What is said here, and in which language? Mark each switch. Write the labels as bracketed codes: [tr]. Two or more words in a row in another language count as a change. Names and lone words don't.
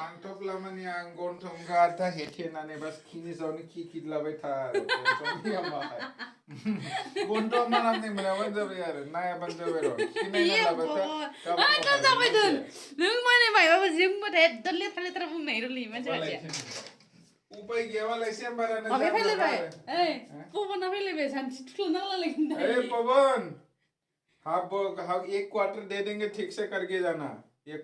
[brx] आं थफ्ला माने आं गन्थं गाथा हेथेनानै बास खिनि सायावनो खिदलाबाय था गन्थं मानामनाय मोनाबानो जाबाय आरो नायाबानो जाबाय र' खिनायना लाबाथाय जाबाय दोन नों माने मायबाबो जोंबाथाय एकदम लेथ्रा बुंनाय रलि मानसिया उपाय गैयाबालाय चेम्बारानो अबे फैलायबाय ओइ पवना फैलायबाय सानसे थुख्ल'ना लायगोन [hi] ए पवन हाँ एक क्वार्टर दे देंगे ठीक से करके जाना एक